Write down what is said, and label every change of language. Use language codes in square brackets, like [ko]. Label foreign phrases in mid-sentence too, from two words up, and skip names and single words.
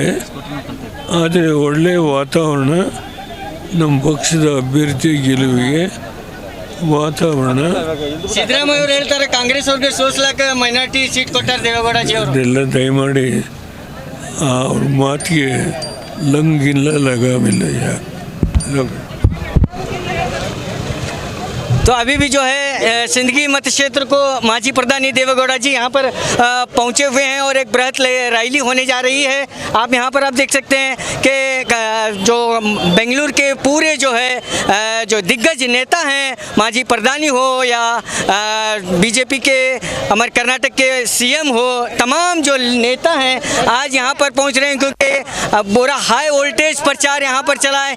[kn] ಆದರೆ ಒಳ್ಳೆಯ ವಾತಾವರಣ ನಮ್ಮ ಪಕ್ಷದ ಅಭ್ಯರ್ಥಿ ಗೆಲುವಿಗೆ ವಾತಾವರಣ. ಸಿದ್ದರಾಮಯ್ಯ ಅವರು ಹೇಳ್ತಾರೆ ಕಾಂಗ್ರೆಸ್ ಅವ್ರಿಗೆ ಸೋಸ್ಲಾಕ [en] minority seat [kn] ಕೊಟ್ಟಾರೆ ದೇವೇಗೌಡಜಿ ಅವರು. ಅದೆಲ್ಲ ದಯಮಾಡಿ ಅವ್ರ ಮಾತಿಗೆ ಲಂಗಿಲ್ಲ ಲಗಾಮಿಲ್ಲ ಯಾಕೆ. [hi] तो अभी भी जो है सिंदगी मत क्षेत्र को माजी प्रधानी देवेगौड़ा जी यहाँ पर पहुँचे हुए हैं और एक बृहत रैली होने जा रही है। आप यहाँ पर आप देख सकते हैं कि जो बेंगलुरु के पूरे जो है जो दिग्गज नेता हैं, माजी प्रधानी हो या बीजेपी के हमारे कर्नाटक के CM हो, तमाम जो नेता हैं आज यहाँ पर पहुँच रहे हैं क्योंकि पूरा [en] high voltage [hi] प्रचार यहाँ पर चला है।